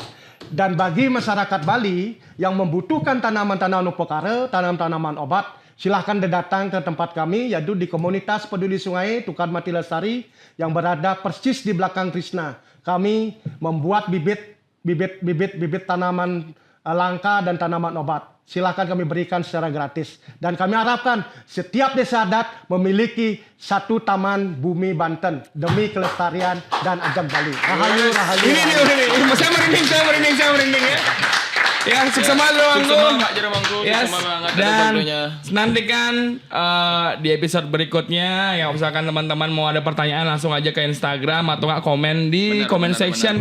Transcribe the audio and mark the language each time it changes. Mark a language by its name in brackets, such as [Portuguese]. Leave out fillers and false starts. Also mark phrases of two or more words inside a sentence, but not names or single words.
[Indonesian] Dan bagi masyarakat Bali yang membutuhkan tanaman-tanaman upekara, tanaman-tanaman obat, silahkan datang ke tempat kami, yaitu di komunitas peduli sungai Tukar Mati Lestari yang berada persis di belakang Krishna. Kami membuat bibit tanaman langka dan tanaman obat. Silahkan kami berikan secara gratis. Dan kami harapkan setiap desa adat memiliki satu taman bumi Banten demi kelestarian dan ajang Bali. Rahayu. Ini. Saya merinding ya. Ya, sukses banget Jeruk Mangku. Yes. Dan nantikan di episode berikutnya. Yang misalkan teman-teman mau ada pertanyaan, langsung aja ke Instagram atau nggak komen di [English] comment section.